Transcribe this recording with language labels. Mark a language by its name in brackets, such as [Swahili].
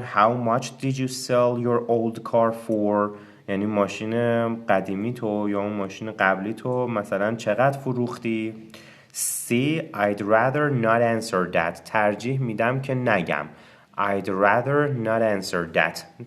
[English] How much did you sell your old car for? [Persian] یعنی ماشین قدیمی تو یا اون ماشین قبلی تو مثلا چقدر فروختی؟ C. [English] I'd rather not answer that. [Persian] ترجیح میدم که نگم. [English] I'd rather not answer that.